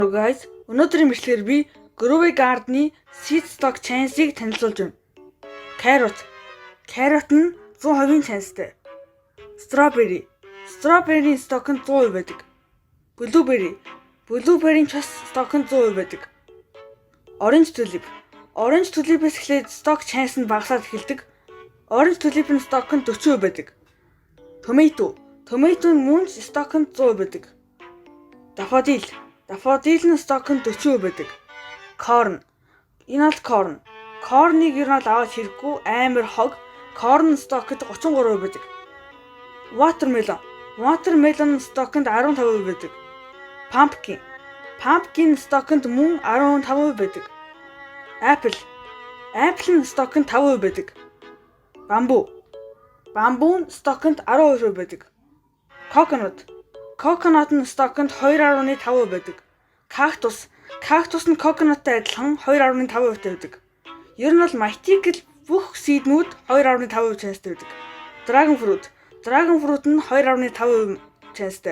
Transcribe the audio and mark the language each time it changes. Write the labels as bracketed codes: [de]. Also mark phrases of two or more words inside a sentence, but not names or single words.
[mn] Guys, өнөөдрийн бичлэгээр би Groovy Garden-ы [en] Seed Stock Chance- [mn] ыг танилцуулж байна. Carrot нь 100% chance-тэй. Strawberry-ийн stock нь 100% байдаг. Blueberry-ийн ч бас stock нь 100% байдаг. Orange Tulip-ээс эхлээд [en] stock chance [mn] нь багасаад эхэлдэг. Orange Tulip-ийн stock нь 40% байдаг. Tomato нь мөн stock нь 100% байдаг. Daffodil-ийн stock нь 40% байдаг. Corn. Corn-ыг ер нь аваад хэрэггүй амар хог. [en] Corn stock- [mn] д 33% байдаг. [en] Watermelon stock- [mn] д 15% байдаг. [en] Pumpkin stock- [mn] д мөн 15% байдаг. Apple-ийн stock-д 5% байдаг. [en] Bamboo stock- [mn] д 12% байдаг. Coconut-ын stock-д 2.5% байдаг. Cactus нь coconut-тай адилхан 2.5% байдаг. Ер нь бол mythical бүх seed-нүүд 2.5% chance-тэй байдаг. [en] Dragon fruit [mn] нь 2.5% chance-тэй.